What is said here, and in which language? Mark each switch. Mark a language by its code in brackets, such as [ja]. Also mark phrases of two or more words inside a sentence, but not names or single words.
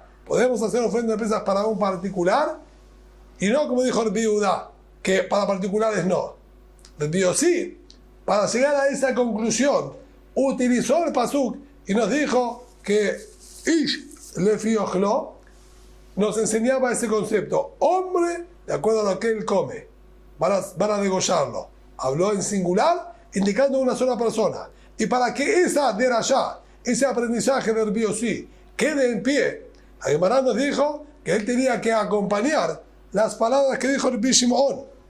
[es] Podemos hacer ofrenda de Pesaj para un particular y no como dijo Rabbi Yehuda, que para particulares no. Rabbi Yossi, para llegar a esa conclusión, utilizó el pasuk y nos dijo que [he] Ish lefi ochlo [es] nos enseñaba ese concepto. Hombre, de acuerdo a lo que él come, van a degollarlo. Habló en singular, indicando una sola persona. Y para que esa derashá, ese aprendizaje del Rabbi Yossi, quede en pie, la Gemara nos dijo que él tenía que acompañar las palabras que dijo Rabbi Shimon.